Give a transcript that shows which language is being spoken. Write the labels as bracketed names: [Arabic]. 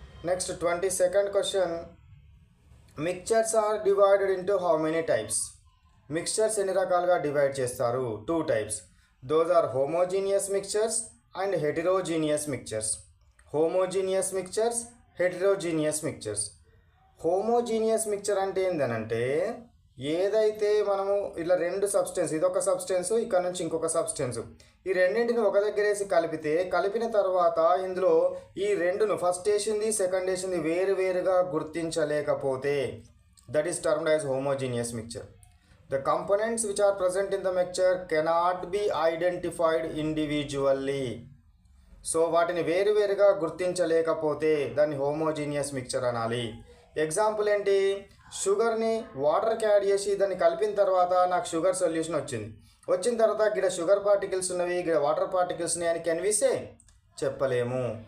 [English] Next 22nd question, mixtures are divided into how many types. [Telugu] Mixtures ఎన్ని రకాలుగా divide చేస్తారు? [English] 2 types. Those are homogeneous mixtures and heterogeneous mixtures. Homogeneous mixtures, heterogeneous mixtures. [Telugu] Homogeneous mixture అంటే ఏంటనంటే ఏదైతే మనము ఇలా రెండు సబ్స్టెన్స్, ఇదొక సబ్స్టెన్స్, ఇక్కడ నుంచి ఇంకొక సబ్స్టెన్స్, ఈ రెండింటిని ఒక దగ్గర వేసి కలిపిన తర్వాత ఇందులో ఈ రెండును ఫస్ట్ వేసింది సెకండ్ వేసింది వేరుగా గుర్తించలేకపోతే [English] That is termed as homogeneous mixture. The components which are present in the mixture cannot be identified individually. [Telugu] So వాటిని వేరుగా గుర్తించలేకపోతే దాన్ని హోమోజీనియస్ మిక్చర్ అనాలి. ఎగ్జాంపుల్ ఏంటి? షుగర్ని వాటర్కి యాడ్ చేసి దాన్ని కలిపిన తర్వాత నాకు షుగర్ సొల్యూషన్ వచ్చిన తర్వాత గిడ షుగర్ పార్టికల్స్ ఉన్నవి, గిడ వాటర్ పార్టికల్స్ ఉన్నాయి అని [English] Can we say? [Telugu] చెప్పలేము.